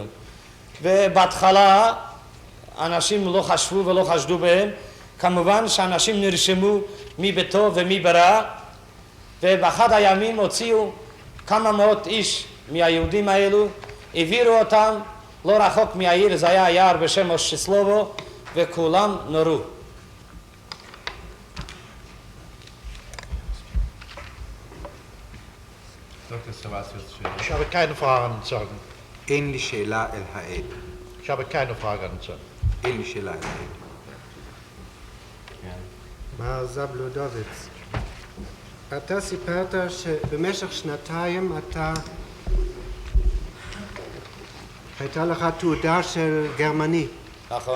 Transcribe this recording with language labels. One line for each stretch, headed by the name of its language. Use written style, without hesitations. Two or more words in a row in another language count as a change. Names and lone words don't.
Hebrew: ובהתחלה אנשים לא חשבו ולא חשדו בהם, כמובן שאנשים נרשמו מי בטוב ומי ברע, ובאחד הימים הוציאו כמה מאות איש מהיהודים האלו, העבירו אותם לא רחוק מהעיר, זה היה יער בשם אושסלובו, וכולם נורו.
German: Dr. Savasius, Ich habe keine Frage an den Zeugen.
Hebrew: אין לי שאלה אל העד.
German: Ich habe keine Frage an den Zeugen.
Hebrew: אין לי שאלה אל העד. מר זבלודוביץ, אתה סיפרת שבמשך שנתיים הייתה לך תעודה של גרמני. נכון.